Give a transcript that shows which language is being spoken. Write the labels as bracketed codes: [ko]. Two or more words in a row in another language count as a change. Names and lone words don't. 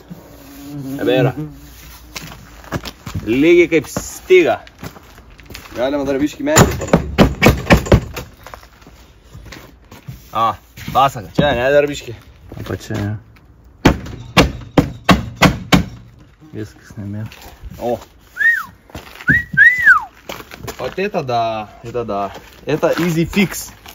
[lt] Nebėra. Lygiai kaip styga. Galima dar biškį metį padaryti. Pasaka. Čia, ne, dar biškį. Apačia. Viskas nebėra. O. [ru] Вот это да, это да. Это [en] easy fix.